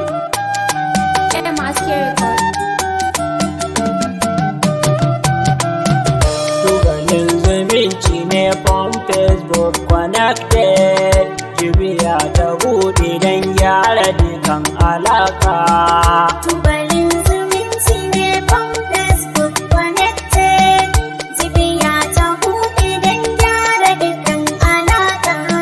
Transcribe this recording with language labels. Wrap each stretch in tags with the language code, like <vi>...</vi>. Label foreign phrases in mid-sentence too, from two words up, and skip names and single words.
<ha>M S K Record. Tubalin zumunci ne</ha> <en>from Facebook connected.</en> <ha>Jibiya ta buɗe don gyara dukan alaƙa. Tubalin zumunci ne</ha> <en>from Facebook connected.</en> <ha>Jibiya ta buɗe don gyara dukan alaƙa.</ha>